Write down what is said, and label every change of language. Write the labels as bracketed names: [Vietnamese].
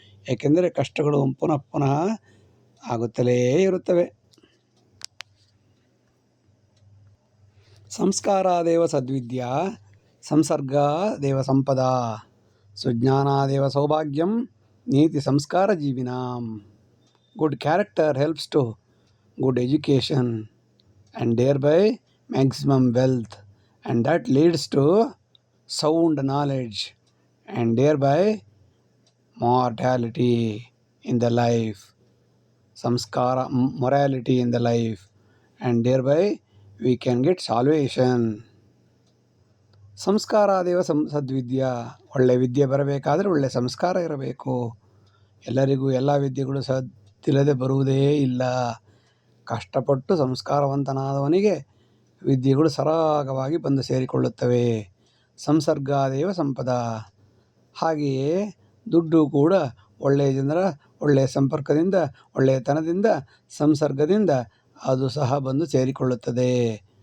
[Kannada] ಏಕೆಂದರೆ ಕಷ್ಟಗಳು ಪುನಃ ಆಗುತ್ತಲೇ ಇರುತ್ತವೆ. [Sanskrit] ಸಂಸ್ಕಾರಾದೇವ ಸದ್ವಿದ್ಯಾ, ಸಂಸರ್ಗಾದೇವ ಸಂಪದಾ, ಸುಜ್ಞಾನಾದೇವ ಸೌಭಾಗ್ಯಂ, ನೀತಿ ಸಂಸ್ಕಾರ ಜೀವಿನಾಂ. [English] Good character helps to good education and thereby maximum wealth, and that leads to sound knowledge and thereby mortality in the life, samskara, morality in the life, and thereby we can get salvation. [Sanskrit] ಸಂಸ್ಕಾರಾದೇವ ಸದ್ವಿದ್ಯಾ. [Kannada] ಒಳ್ಳೆ ವಿದ್ಯೆ ಬರಬೇಕಾದರೆ ಒಳ್ಳೆ ಸಂಸ್ಕಾರ ಇರಬೇಕು. ಎಲ್ಲರಿಗೂ ಎಲ್ಲ ವಿದ್ಯೆಗಳು ಸದ್ದಿಲ್ಲದೆ ಬರುವುದೇ ಇಲ್ಲ. ಕಷ್ಟಪಟ್ಟು ಸಂಸ್ಕಾರವಂತನಾದವನಿಗೆ ವಿದ್ಯೆಗಳು ಸರಾಗವಾಗಿ ಬಂದು ಸೇರಿಕೊಳ್ಳುತ್ತವೆ. [Sanskrit] ಸಂಸರ್ಗಾದೇವ ಸಂಪದ. [Kannada] ಹಾಗೆಯೇ ದುಡ್ಡು ಕೂಡ ಒಳ್ಳೆಯ ಜನರ ಒಳ್ಳೆಯ ಸಂಪರ್ಕದಿಂದ, ಒಳ್ಳೆಯತನದಿಂದ, ಸಂಸರ್ಗದಿಂದ ಅದು ಸಹ ಬಂದು ಸೇರಿಕೊಳ್ಳುತ್ತದೆ.